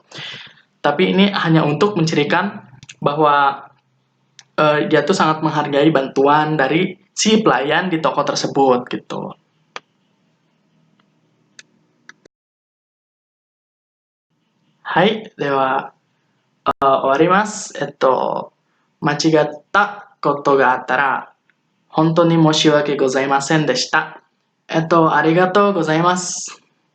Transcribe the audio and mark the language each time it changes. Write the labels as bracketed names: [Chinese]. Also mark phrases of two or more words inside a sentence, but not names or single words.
[Indonesian] Tapi ini hanya untuk mencirikan bahwa dia tuh sangat menghargai bantuan dari si pelayan di toko tersebut gitu. [Japanese] Hai, では、終わります。間違ったことがあったら、本当に申し訳ございませんでした。ありがとうございます。